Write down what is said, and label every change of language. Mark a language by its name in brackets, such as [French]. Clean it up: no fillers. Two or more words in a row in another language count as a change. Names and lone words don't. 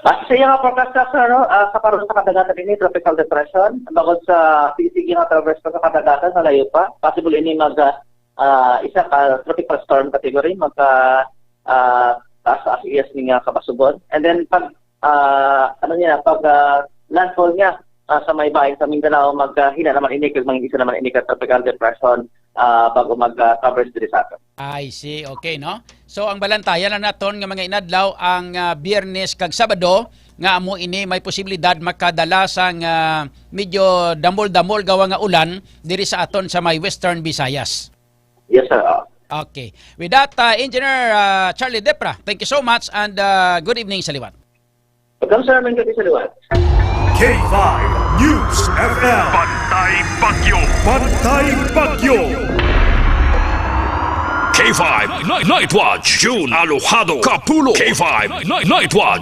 [Hiligaynon] Sa iya nga forecast sir, no, sa karon sa kadagatan ini [English] tropical depression, [Hiligaynon] bangod sa sige nga traverse pa sa kadagatan sa layo pa, possible ini mag isa ka [English] tropical storm category [Hiligaynon] magka taas sa asiyas ni nga kabasubon. [English] And then [Hiligaynon] pag pag landfall niya sa may bahay sa Mindanao maghina naman ini kag isa naman ini ka [English] tropical depression [Hiligaynon] bago mag-traverse diri sa aton. [English] I see. Okay, no? [Hiligaynon] So, ang balantayan na naton nga mga inadlaw ang Biyernes kag Sabado nga amo ini may posibilidad makadala sang medyo damol-damol gawa nga ulan diri sa aton sa may Western Visayas. [English] Yes, sir. Okay. With that, Engineer Charlie Depra, thank you so much and good evening [Hiligaynon] sa liwat. [English] Welcome, sir. [Hiligaynon] May gabi sa liwat. K5 News FM. Pantay Bagyo. Pantay Bagyo. K5 Night Watch. June Alojado Capulo. K5 Night Watch.